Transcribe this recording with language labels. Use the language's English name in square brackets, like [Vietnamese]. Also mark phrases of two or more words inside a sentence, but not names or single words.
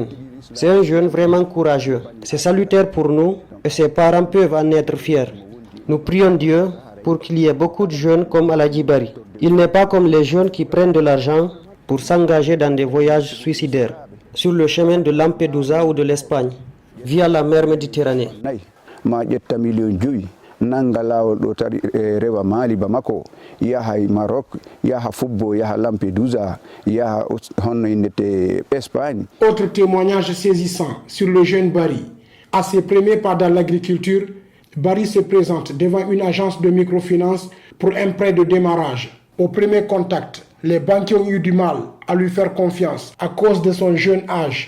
[French] C'est un jeune vraiment courageux. C'est salutaire pour nous et ses parents peuvent en être fiers. Nous prions Dieu pour qu'il y ait beaucoup de jeunes comme Elhadj Barry. Il n'est pas comme les jeunes qui prennent de l'argent pour s'engager dans des voyages suicidaires, sur le chemin de Lampedusa ou de l'Espagne, via la mer Méditerranée. [Fula] Nanga lawol ɗo tari rewa Mali Bamako yaha Maroc yaha Fubbo yaha Lampedusa yaha honno indete Espagne. [French] Autre témoignage saisissant sur le jeune Barry. À ses premiers pas dans l'agriculture, Barry se présente devant une agence de microfinance pour un prêt de démarrage. Au premier contact, les banquiers ont eu du mal à lui faire confiance à cause de son jeune âge.